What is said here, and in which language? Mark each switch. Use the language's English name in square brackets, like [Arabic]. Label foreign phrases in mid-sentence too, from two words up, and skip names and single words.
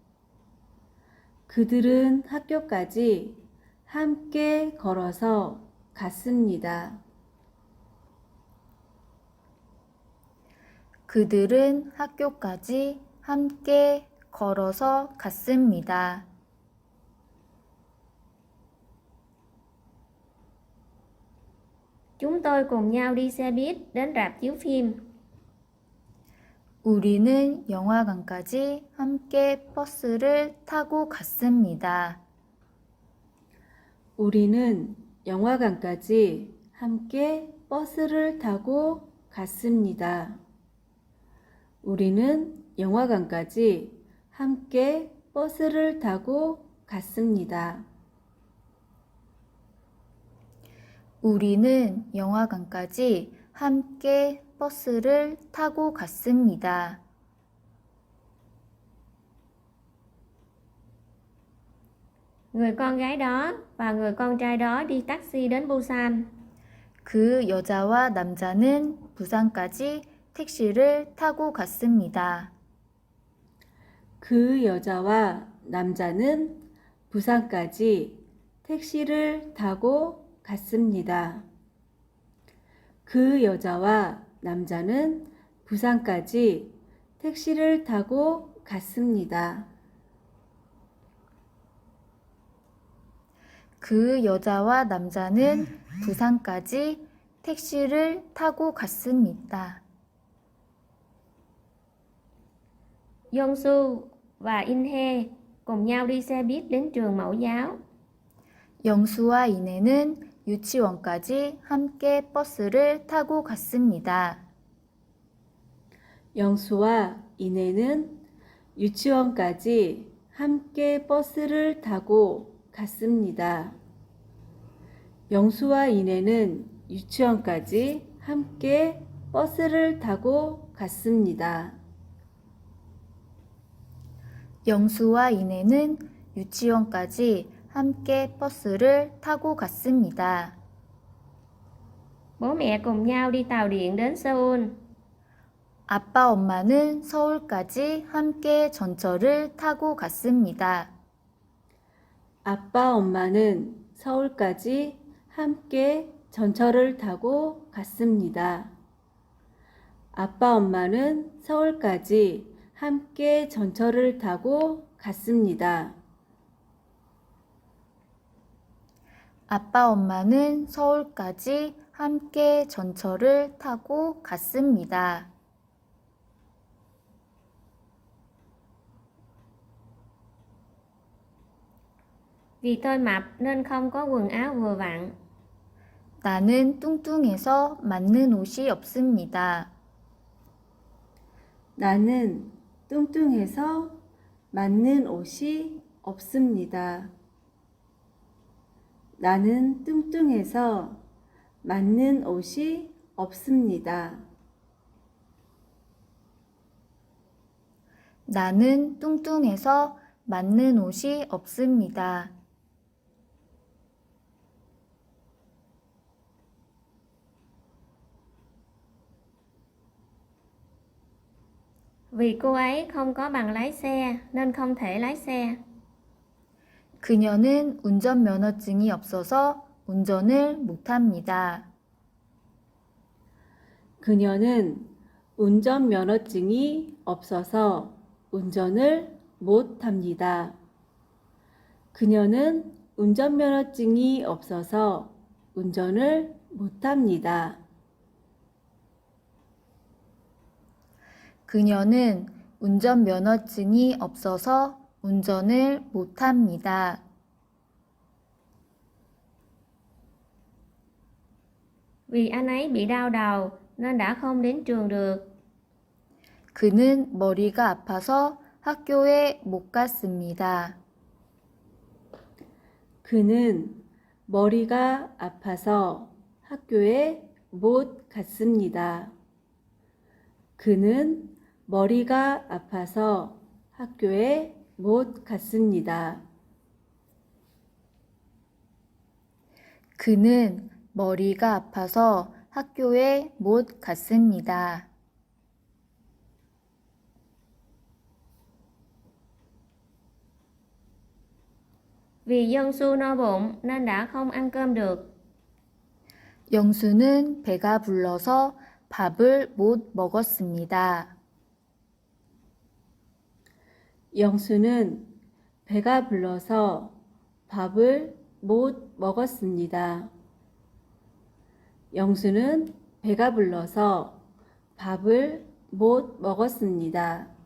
[Korean] 그들은 학교까지 함께 걸어서 갔습니다. 그들은 학교까지 함께 걸어서 갔습니다. [Vietnamese] Chúng tôi cùng nhau đi xe buýt đến rạp chiếu phim. [Korean] 우리는 영화관까지 함께 버스를 타고 갔습니다. 우리는 영화관까지 함께 버스를 타고 갔습니다. 우리는 영화관까지 함께 버스를 타고 갔습니다. 우리는 영화관까지 함께 버스를 타고 갔습니다. [Vietnamese] Người con gái đó và người con trai đó đi taxi đến Busan. [Korean] 그 여자와 남자는 부산까지 택시를 타고 갔습니다. 그 여자와 남자는 부산까지 택시를 타고 갔습니다. 그 여자와 남자는 부산까지 택시를 타고 갔습니다. 그 여자와 남자는 부산까지 택시를 타고 갔습니다. [Vietnamese] Yongsu và Inhe cùng nhau đi xe buýt đến trường mẫu giáo. [Korean] 영수와 이내는 유치원까지 함께 버스를 타고 갔습니다. 영수와 이내는 유치원까지 함께 버스를 타고 갔습니다. 영수와 이내는 유치원까지 함께 버스를 타고 갔습니다. 영수와 이내는 유치원까지 함께 버스를 타고 갔습니다. [Vietnamese] Bố mẹ cùng nhau đi tàu điện đến Seoul. [Korean] 아빠, 엄마는 서울까지 함께 전철을 타고 갔습니다. 아빠, 엄마는 서울까지 함께 전철을 타고 갔습니다. 아빠, 엄마는 서울까지 함께 전철을 타고 갔습니다. 아빠, 엄마는 서울까지 함께 전철을 타고 갔습니다. [Vietnamese] Vì tôi mập nên không có quần áo vừa vặn. [Korean] 나는 뚱뚱해서 맞는 옷이 없습니다. 나는 뚱뚱해서 맞는 옷이 없습니다. 나는 뚱뚱해서 맞는 옷이 없습니다. 나는 뚱뚱해서 맞는 옷이 없습니다. [Vietnamese] Vì cô ấy không có bằng lái xe nên không thể lái xe. [Korean] 그녀는 운전면허증이 없어서 운전을 못합니다. 그녀는 운전면허증이 없어서 운전을 못합니다. 그녀는 운전면허증이 없어서 운전을 못합니다. 그녀는 운전면허증이 없어서 운전을 못합니다. [Vietnamese] Vì anh ấy bị đau đầu nên đã không đến trường được. [Korean] 그는 머리가 아파서 학교에 못 갔습니다. 그는 머리가 아파서 학교에 못 갔습니다. 그는 머리가 아파서 학교에 못 갔습니다. 그는 머리가 아파서 학교에 못 갔습니다. [Vietnamese] Vì Yeonsu no bụng nên đã không ăn cơm được. [Korean] 영수는 배가 불러서 밥을 못 먹었습니다. 영수는 배가 불러서 밥을 못 먹었습니다. 영수는 배가 불러서 밥을 못 먹었습니다.